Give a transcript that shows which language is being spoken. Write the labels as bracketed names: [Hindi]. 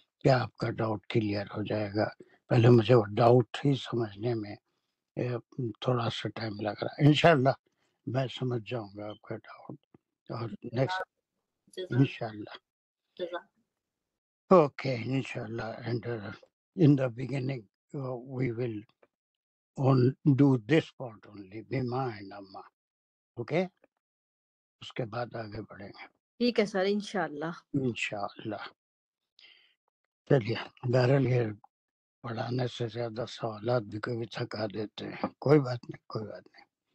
[Urdu] کیا آپ کا ڈاؤٹ کلیئر ہو جائے گا؟ پہلے مجھے وہ ڈاؤٹ ہی سمجھنے میں تھوڑا سا ٹائم لگ رہا ہے. انشاءاللہ میں سمجھ جاؤں گا آپ کا ڈاؤٹ. اور نیکسٹ انشاءاللہ اوکے انشاءاللہ. [English] And in the beginning we will do this part only بما and اما. [Urdu] اوکے اس کے بعد آگے بڑھیں گے ٹھیک ہے سر انشاءاللہ. انشاءاللہ. چلیے بہرحال یہ پڑھانے سے زیادہ سوالات بھی کبھی تھکا دیتے ہیں. کوئی بات نہیں کوئی بات نہیں.